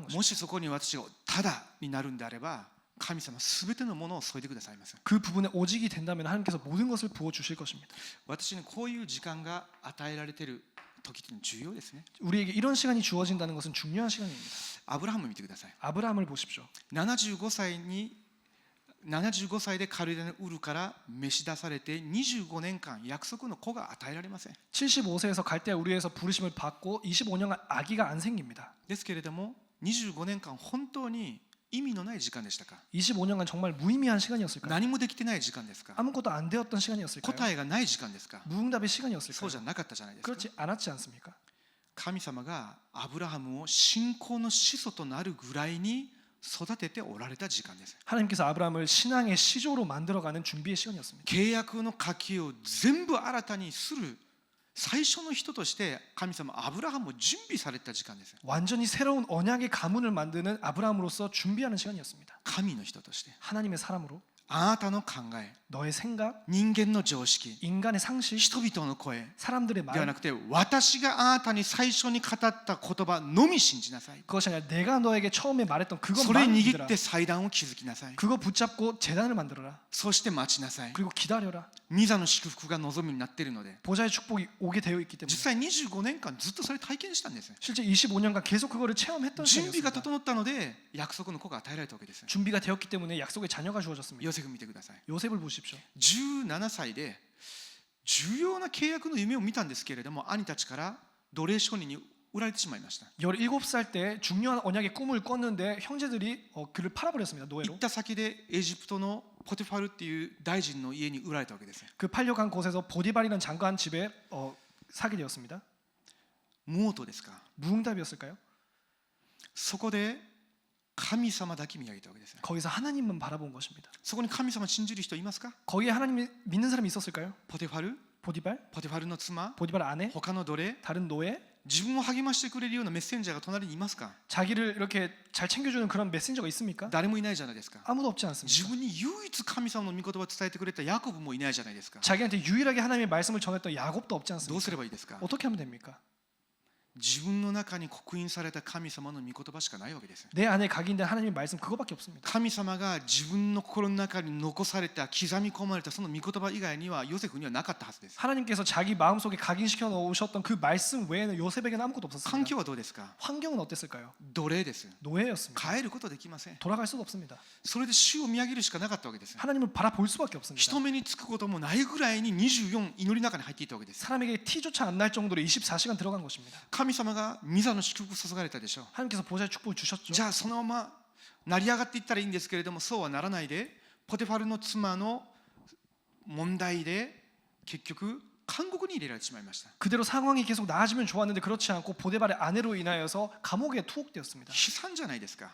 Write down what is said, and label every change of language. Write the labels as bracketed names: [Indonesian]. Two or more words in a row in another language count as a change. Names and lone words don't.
[Japanese] も [Korean] 것입니다. [Japanese] しそこに私がただになるんであれば、神様すべてのものを添えてくださいます。 [Korean] 그 부분에 오직이 된다면 하나님께서 모든 것을 부어 주실 것입니다. [Japanese] 私にこういう時間が与えられている時って重要ですね。 [Korean] 우리에게 이런 시간이 주어진다는 것은 중요한 시간입니다. [Japanese] アブラハム見てください。 [Korean] 아브라함을 보십시오. [Japanese] 75 歳でカルデナウルから召し出されて25年間約束の子が与えられません。 [Korean] 75세에서 갈대아 우리에서 부르심을 받고 25년간 아기가 안 생깁니다. [Japanese] ですけれども25年間本当に意味のない時間でしたか？ [Korean] 25년간 정말 무의미한 시간이었을까요? [Japanese] 何もできてない時間ですか？ [Korean] 아무것도 안 되었던 시간이었을까요? [Japanese] 答えがない時間ですか？ [Korean] 무응답의 [Japanese] そう [Korean] 시간이었을까요? [Japanese] じゃなかったじゃないですか。 [Korean] 그렇지 않았지 않습니까? [Japanese] 神様がアブラハムを信仰の始祖となるぐらいに育てておられた時間です。 [Korean] 하나님께서 아브라함을 신앙의 시조로 만들어가는 준비의 시간이었습니다. [Japanese] 契約の書きを全部新たにする最初の人として神様アブラハムを準備された時間です。 [Korean] 완전히 새로운 언약의 가문을 만드는 아브라함으로서 준비하는 시간이었습니다. [Japanese] 神の人として [Korean] 하나님의 사람으로 [Japanese] あなたの考え、 [Korean] 너의 생각, [Japanese] 人間の常識、 [Korean] 인간의 상식, [Japanese] 人々の声 [Korean] 사람들의 [Japanese] では [Korean] 말, [Japanese] なくて私があなたに最初に語った言葉のみ信じなさい。 [Korean] 그것이 아니라 내가 너에게 처음에 말했던 [Japanese] それ [Korean] 그것만 [Japanese] 握 [Korean] 믿으라. [Japanese] って祭壇を築きなさい。 [Korean] 그거 붙잡고 재단을 만들어라. [Japanese] そして待ちなさい。 [Korean] 그리고 기다려라. [Japanese] 御座の祝福が望みになっているので、 [Korean] 보좌의 축복이 오게 되어 있기 때문에 [Japanese] 実際25年間ずっとそれ体験したんです。 [Korean] 실제 25년간 계속 그거를 체험했던 [Japanese] 準備が [Korean] 시간이었습니다. [Japanese] 整ったので約束の子が与えられたわけです。 [Korean] 준비가 되었기 때문에 약속의 자녀가 주어졌습니다. [Japanese] ヨセフ見てください。 [Korean] 요셉을 보십시오. [Japanese] 17 歳で重要な契約の夢を見たんですけれども、兄たちから奴隷商人に売られてしまいました。 [Korean] 17살 때 중요한 언약의 꿈을 꿨는데 형제들이 그를 팔아버렸습니다. [Japanese] 行 [Korean] 노예로. [Japanese] った先でエジプトのポテファルっていう大臣の家に売られたわけです。 [Korean] 그 팔려간 곳에서 보디발이라는 장관 집에 사게 되었습니다. [Japanese] 無応答ですか？ [Korean] 무응답이었을까요? [Japanese] そこで神様だけ見上げたわけです。 [Korean] 거기서 하나님만 바라본 것입니다. [Japanese] そこに神様信じる人いますか？ [Korean] 거기에 하나님 믿는 사람이 있었을까요? [Japanese] ポテファル、 [Korean] 보디발, [Japanese] ポテファルの妻、 [Korean] 보디발 아내, [Japanese] 他の奴隷、 [Korean] 다른 노예, [Japanese] 自分を励ましてくれるようなメッセンジャーが隣にいますか？ [Korean] 자기를 이렇게 잘 챙겨주는 그런 메신저가 있습니까? [Japanese] 誰もいないじゃないですか。 [Korean] 아무도 없지 [Japanese] 自 [Korean] 않습니까? [Japanese] 分に唯一神様の御言葉を伝えてくれたヤコブもいないじゃないですか。 [Korean] 자기한테 유일하게 하나님의 말씀을 전했던 야곱도 없지 [Japanese] どう [Korean] 않습니까? [Japanese] すればいいですか？ [Korean] 어떻게 하면 됩니까? [Japanese] 自分の中に刻印された神様の御言葉しかないわけです。 [Korean] 내 안에 각인된 하나님의 말씀 그거밖에 없습니다. [Japanese] 神様が自分の心の中に残された刻み込まれたその御言葉以外にはヨセフにはなかったはずです。 [Korean] 하나님께서 자기 마음속에 각인시켜 놓으셨던 그 말씀 외에는 요셉에게는 아무것도 [Japanese] 環 [Korean] 없었습니다. [Japanese] 境はどうですか？ [Korean] 환경은 어땠을까요? [Japanese] 奴隷です。 [Korean] 노예였습니다. [Japanese] 変えることできません。 [Korean] 돌아갈 수도 없습니다. [Japanese] それで主を見上げるしかなかったわけです。 [Korean] 하나님을 바라볼 수밖에 없습니다. [Japanese] 人目につくこともないぐらいに24祈りの中に入っていたわけです。 [Korean] 사람에게 티조차 안 날 정도로 24시간 들어간 것입니다. [Japanese] 神様が御座の祝福を注がれたでしょう。 [Korean] 하나님께서 보좌의 축복을 주셨죠. [Japanese] じゃあそのまま成り上がっていったらいいんですけれども、そうはならないで、ポテファルの妻の問題で結局監獄に入れられてしまいました。 [Korean] 그대로 상황이 계속 나아지면 좋았는데 그렇지 않고 보데발의 아내로 인하여서 감옥에 투옥되었습니다. [Japanese] 悲惨じゃないですか。